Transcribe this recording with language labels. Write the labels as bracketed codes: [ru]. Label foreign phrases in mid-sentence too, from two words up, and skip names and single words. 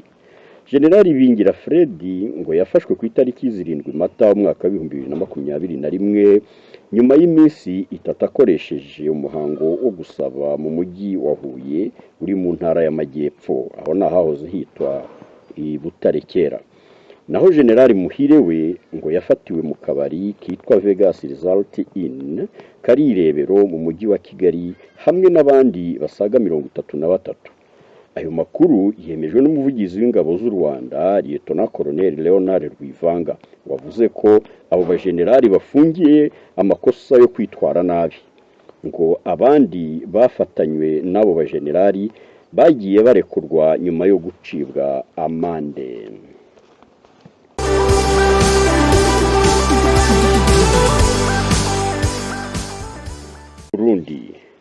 [rw] General Bingira Fred ngo yafashwe ku itariki 7 Mata umwaka wa 2021 nyuma y'iminsi 3 akoresheje umuhango wo gusaba mu mujyi wa Huye uri mu ntara y'Amajyepfo, aho nahahoze hitwa i Butare kera. naho General Muhire we ngo yafatiwe mu kabari kitwa Vegas Resort Inn kari irebero mu mujyi wa Kigali hamwe n'abandi basaga 33. Ayo makuru yemejwe n'umuvugizi w'ingabo z'u Rwanda Lieutenant Colonel Leonard Rwivanga wavuze ko abo bajenerali bafungiye amakosa yo kwitwara nabi, ngo abandi bafatanywe n'abo bajenerali bagiye barekurwa nyuma yo gucibwa amande. Burundi.